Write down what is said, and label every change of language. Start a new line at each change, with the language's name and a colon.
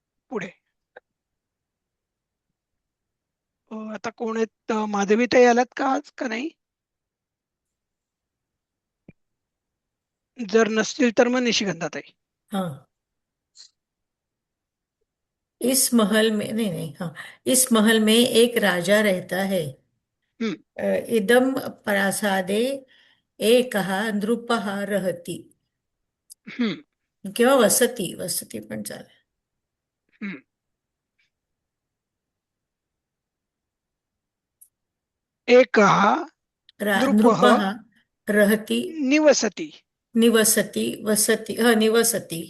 Marathi: पुढे आता कोण आहेत? माधवीताई आल्यात का आज का नाही? जर नसतील तर मग निशिगंधाताई.
Hindi: हाँ, इस महल में नहीं नहीं हाँ, इस महल में एक राजा रहता है.
Sanskrit: इदं प्रासादे एकः नृपः रहति हम्म
Marathi: किंवा वसति वसति पण चालेल.
Sanskrit: हम्म एकः नृपः नृपः रहति निवसति. निवसति वसति निवसति